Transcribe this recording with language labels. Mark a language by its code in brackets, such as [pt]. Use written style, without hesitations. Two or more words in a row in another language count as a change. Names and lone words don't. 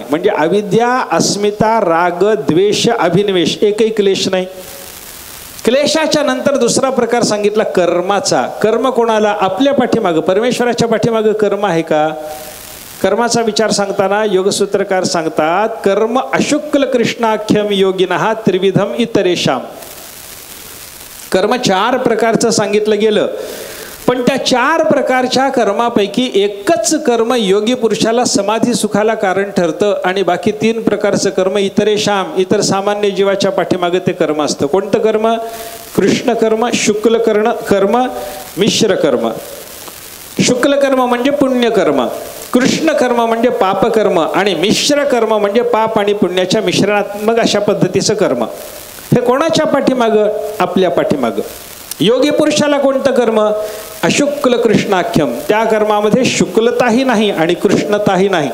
[mr] म्हणजे अविद्या, अस्मिता, राग, द्वेष, अभिनिवेश, एकही क्लेश नाही. क्लेशाच्या नंतर दुसरा प्रकार सांगितला कर्माचा. कर्म कोणाला? आपल्या पाठीमागं. परमेश्वराच्या पाठीमागं कर्म आहे का? कर्माचा विचार सांगताना योगसूत्रकार सांगतात, [sa] कर्म अशुक्ल कृष्णाख्यम योगिनः त्रिविधम इतरेशाम. [mr] कर्म 4 प्रकारचं सांगितलं गेलं, पण त्या 4 प्रकारच्या कर्मापैकी एकच कर्म योगी पुरुषाला समाधी सुखाला कारण ठरतं आणि बाकी 3 प्रकारचं कर्म इतरेशाम, इतर सामान्य जीवाच्या पाठीमागे ते कर्म असतं. कोणतं कर्म? कृष्ण कर्म, शुक्ल कर्म, मिश्र कर्म. शुक्ल कर्म म्हणजे पुण्यकर्म, कृष्ण कर्म म्हणजे पापकर्म आणि मिश्र कर्म म्हणजे पाप आणि पुण्याच्या मिश्रणात्मक अशा पद्धतीचं कर्म. हे कोणाच्या पाठीमागं? आपल्या पाठीमागं. योगी पुरुषाला कोणतं कर्म? [sa] अशुक्ल कृष्णाख्यम. [mr] त्या कर्मामध्ये शुक्लताही नाही आणि कृष्णताही नाही.